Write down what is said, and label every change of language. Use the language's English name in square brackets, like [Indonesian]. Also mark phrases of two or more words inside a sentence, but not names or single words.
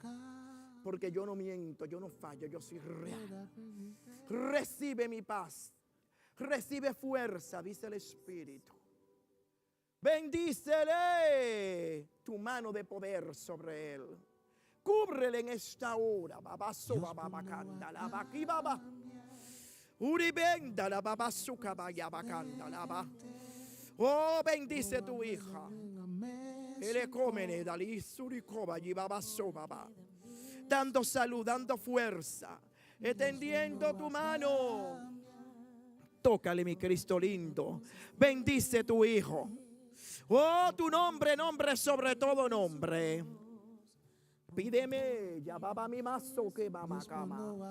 [Spanish] Porque yo no miento, yo no fallo, yo soy real. Recibe mi paz, recibe fuerza, dice el Espíritu. Bendícele tu mano de poder sobre él. Cúbrele en esta hora. Babaso babacanda la baba. Uribenda la babasuka bayabacanda la. Oh, bendice tu hija. Ele come dali surikoba y babaso baba. Dando salud, dando fuerza, extendiendo tu mano. Tócale, mi Cristo lindo. Bendice tu hijo. Oh, tu nombre, nombre sobre todo nombre. Pídeme, ya baba mi mazo que mama cama.